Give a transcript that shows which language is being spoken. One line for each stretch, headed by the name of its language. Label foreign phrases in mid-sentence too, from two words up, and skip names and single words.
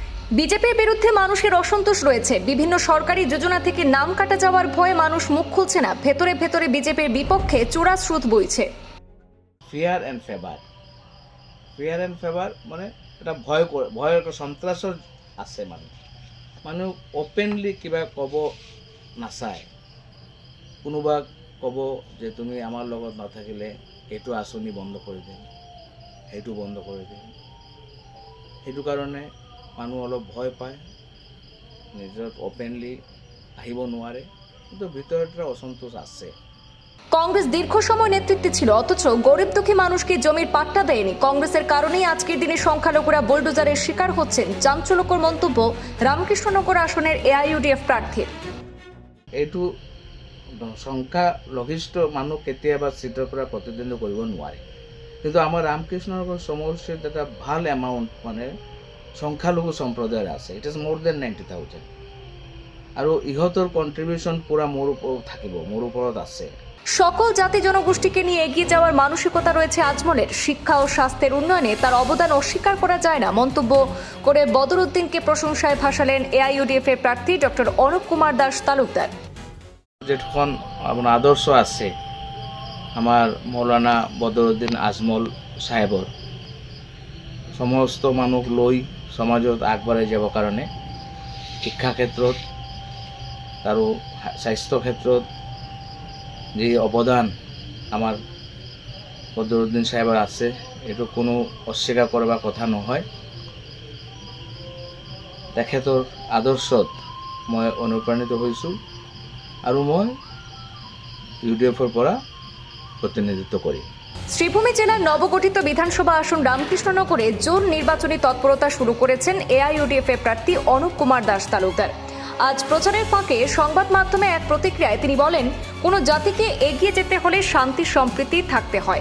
Bangla: বিজেপির বিরুদ্ধে মানুষের অসন্তোষ রয়েছে। বিভিন্ন সরকারি যোজনা থেকে নাম কাটা যাওয়ার ভয়ে মানুষ মুখ খুলছে না। ভেতরে ভেতরে বিজেপির বিপক্ষে চূড়া স্রোত বইছে।
English: fear and favour
Assamese: মানে এটা ভয়ৰ একটা সন্ত্ৰাসৰ আছে। মানুহ অপেনলি কিবা ক'ব নাচায়। কোনোবা ক'ব যে তুমি আমাৰ লগত নাথাকিলে এইটো আঁচনি বন্ধ কৰি দিম, সেইটো বন্ধ কৰি দিম। সেইটো কাৰণে মানুহ অলপ ভয় পায়, নিজৰ অপেনলি আহিব নোৱাৰে, কিন্তু ভিতৰত একটা অসন্তোষ আছে।
Bangla: কংগ্রেস দীর্ঘ সময় নেতৃত্বে ছিল, অথচ গরিব দুঃখী মানুষকে জমির পাট্টা দেয়নি। কংগ্রেসের কারণেই আজকের দিনে সংখ্যালঘুরা বুলডোজারের শিকার হচ্ছেন। চাঞ্চল্যকর মন্তব্য রামকৃষ্ণনগর আসনের এআইইউডিএফ প্রার্থীর।
Assamese: এইটো সংখ্যালঘিষ্ঠ মানুহ কেতিয়াবা চিটৰ পৰা প্ৰতিদ্বন্দ্বিতা কৰিব নোৱাৰে, কিন্তু আমাৰ ৰামকৃষ্ণনগৰ সমষ্টিত এটা ভাল এমাউণ্ট সংখ্যালঘু সম্প্ৰদায়ৰ আছে।
English: it is more than
Assamese: 90,000, আৰু ইহঁতৰ কণ্ট্ৰিবিউশ্যন পুৰা মোৰ ওপৰত থাকিব, মোৰ ওপৰত আছে।
Bangla: সকল জাতি জনগোষ্ঠীকে নিয়ে এগিয়ে যাওয়ার মানসিকতা রয়েছে আজমলের। শিক্ষা ও স্বাস্থ্যের উন্নয়নে তার অবদান অস্বীকার করা যায় না মন্তব্য করে বদরুদ্দিনকে প্রশংসায় ভাসালেন এআইইউডিএফ এর প্রার্থী ডক্টর অনুপ কুমার দাস তালুকদার।
Assamese: যেখন আপোনাৰ আদৰ্শ আছে আমাৰ মৌলানা বদৰুদ্দিন আজমল সাহেবৰ, সমস্ত মানুহ লৈ সমাজত আগবাঢ়াই যাবৰ কাৰণে শিক্ষা ক্ষেত্ৰত আৰু স্বাস্থ্য ক্ষেত্ৰত যে অৱদান আমাৰ বদৰুদ্দিন সাহেবৰ আছে, এইটো কোনো অস্বীকাৰ কৰাৰ কথা নহয়। তেখেতৰ আদৰ্শত মই অনুপ্ৰাণিত হৈছোঁ, আৰু মই ইউডিএফৰ পৰা প্ৰতিনিধিত্ব কৰিম।
Bangla: শ্রীভূমি জেলার নবগঠিত বিধানসভা আসন রামকৃষ্ণনগরে জোর নির্বাচনী তৎপরতা শুরু করেছেন এআইইউডিএফ এর প্রার্থী অনুপ কুমার দাস তালুকদার। আজ প্রচারের ফাঁকে সংবাদ মাধ্যমে এক প্রতিক্রিয়ায় তিনি বলেন, কোনো জাতিকে এগিয়ে যেতে হলে শান্তি সম্প্রীতি থাকতে হয়।